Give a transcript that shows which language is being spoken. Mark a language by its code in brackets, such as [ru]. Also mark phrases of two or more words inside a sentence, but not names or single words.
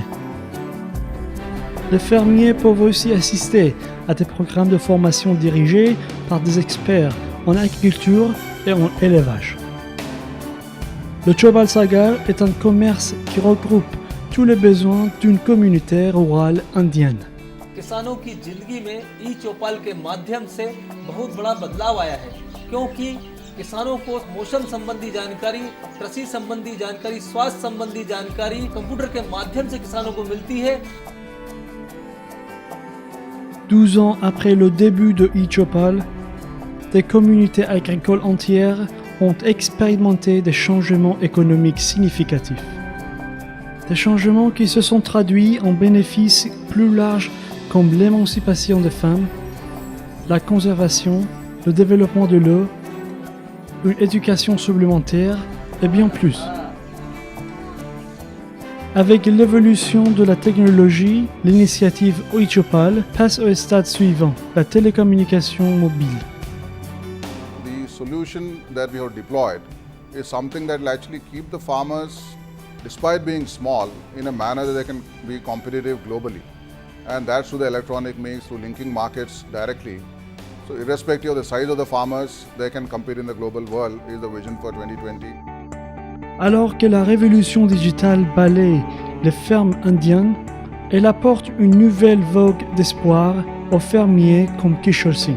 [fr] Les fermiers peuvent aussi assister à des programmes de formation dirigés par des experts en agriculture et en élevage. Le Chopal Sagar est un commerce qui regroupe tous les besoins d'une communauté rurale indienne. [hi] किसानों की जिंदगी में ई चौपाल के माध्यम से बहुत बड़ा बदलाव आया है, क्योंकि किसानों को मौसम संबंधी जानकारी, कृषि संबंधी जानकारी, स्वास्थ्य संबंधी जानकारी कंप्यूटर के माध्यम से किसानों को मिलती है। [fr] 12 ans après le début de eChopal, des communautés agricoles entières ont expérimenté des changements économiques significatifs. Des changements qui se sont traduits en bénéfices plus larges comme l'émancipation des femmes, la conservation, le développement de l'eau, une éducation supplémentaire et bien plus. Avec l'évolution de la technologie, l'initiative eChopal passe au stade suivant, la télécommunication mobile. [en] The solution that we have deployed is something that will actually keep the farmers, despite being small, in a manner that they can be competitive globally. And that's through the electronic means, through linking markets directly. So irrespective of the size of the farmers, they can compete in the global world is the vision for 2020. [fr] Alors que la révolution digitale balaye les fermes indiennes, elle apporte une nouvelle vogue d'espoir aux fermiers comme Kishore Singh.